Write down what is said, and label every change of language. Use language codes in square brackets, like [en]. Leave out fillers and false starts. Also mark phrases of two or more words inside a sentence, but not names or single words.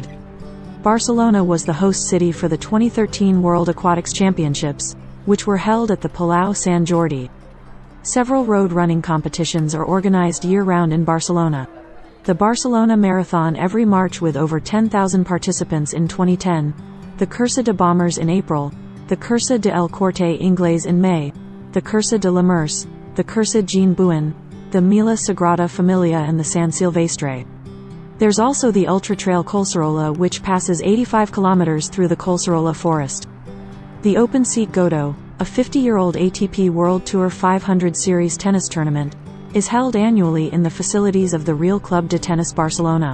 [en] Barcelona was the host city for the 2013 World Aquatics Championships, which were held at the Palau Sant Jordi. Several road running competitions are organized year-round in Barcelona. The Barcelona Marathon every March with over 10,000 participants in 2010, the Cursa de Bombers in April, the Cursa de El Corte Inglés in May, the Cursa de la Merce, the Cursa Jean Bouin, the Mila Sagrada Familia and the San Silvestre. There's also the Ultra Trail Collserola which passes 85 kilometers through the Collserola forest. The Open Seat Godó, a 50-year-old ATP World Tour 500 Series tennis tournament, is held annually in the facilities of the Real Club de Tenis Barcelona.